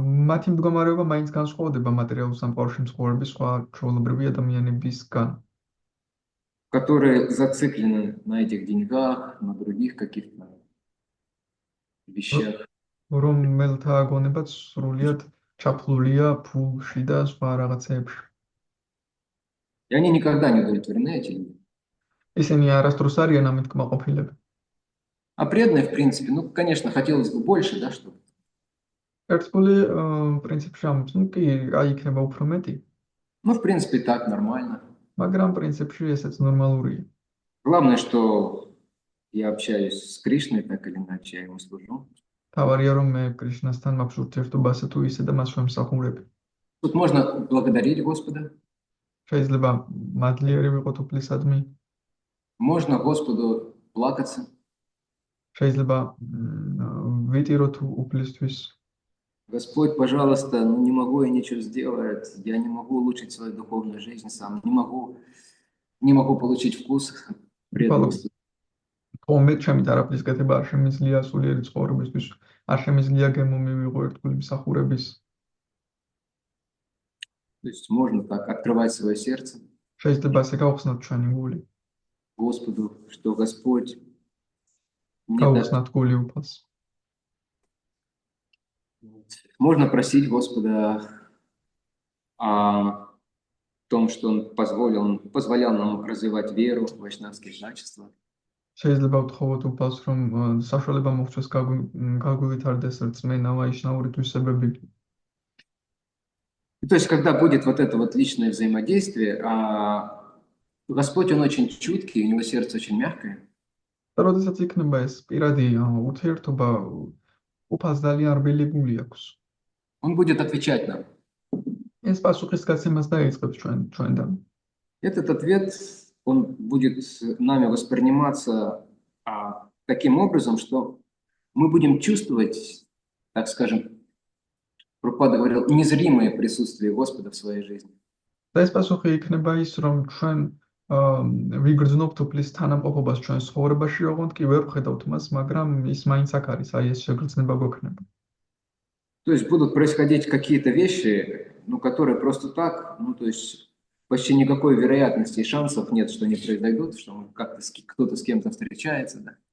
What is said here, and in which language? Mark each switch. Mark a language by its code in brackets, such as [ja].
[ka] მათი მდგომარეობა მაინც განსხვავდება მატერიალურ სამყაროში მცხოვრების სხვა ჩვეულებრივი ადამიანებისგან. [ru] Которые зациклены на этих деньгах, на других каких-то вещах. [ka] რომელთა გონებაც სრულიად ჩაფლულია ფულში და სხვა რაღაცეებში. [ru] И они никогда не удовлетворены, эти люди. [ka] ისინი არასდროს არიან ამით კმაყოფილები. [ru] А преданные, в принципе, ну, конечно, хотелось бы больше, да, что? [ka] ერთგული პრინციპში ამბობს, ну კი, აი იქნება უფრო მეტი, [ru] Ну, в принципе, так нормально. [ka] მაგრამ პრინციპში ესეც ნორმალურია. [ru] Главное, что я общаюсь с Кришной, так или иначе, я ему служу. [ka] თავარია რომ მე კრიშნასთან მაქვს ურთიერთობა ასე თუ ისე და მას ვემსახურებ. [ru] Тут можно благодарить Господа, [ka] შეიძლება მადლიერი ვიყოთ უფლისადმი, [ru] можно Господу плакаться. [ka] შეიძლება ვიტიროთ უფლისთვის. [ru] Господь, пожалуйста, ну не могу я ничего сделать, я не могу улучшить свою духовную жизнь сам, не могу получить вкус преданности. [ka] თომე ჩემი თერაპიის კეთება არ შემიძლია სულიერი ცხოვრებისთვის, არ შემიძლია გემო მივიღო ერთგული მსახურების. [ru] То есть можно так открывать свое сердце [ka] შეიძლება ასე გავხსნათ ჩვენი გული, [ru] Господу, что Господь мне даст. [ka] გავხსნათ гули უფალს. [ru] Можно просить Господа о том, что Он позволял нам развивать веру в вайшнавские качества. [ka] შეიძლება ვთხოვოთ უფალს, რომ საშუალება მოგვცეს გაგვივითარდეს რწმენა ვაიშნაური თვისებები. [ru] То есть, когда будет вот это вот личное взаимодействие, Господь, Он очень чуткий, у Него сердце очень мягкое. [ka] როდესაც იქნება ეს პირადი ურთიერთობა, უფალს ძალიან რბილი გული აქვს. [ru] Он будет отвечать нам. [ka] ეს პასუხისგაცემას დაიწყებს ჩვენთან. [ru] Этот ответ, он будет нами восприниматься таким образом, что мы будем чувствовать, так скажем, Прабхупада говорил, незримое присутствие Господа в своей жизни. [ka] და ეს პასუხი იქნება ის, რომ ჩვენ ვიგრძნობთ უფლის თანამყოფობას ჩვენ ცხოვრებაში, ოღონდ კი ვერ ვხედავთ მას, მაგრამ ის მაინც აქ არის, აი ეს შეგრძნება გვექნება. [ru] То есть будут происходить какие-то вещи, ну, которые просто так, ну, то есть почти никакой вероятности и шансов нет, что они произойдут, что кто-то с кем-то встречается, да.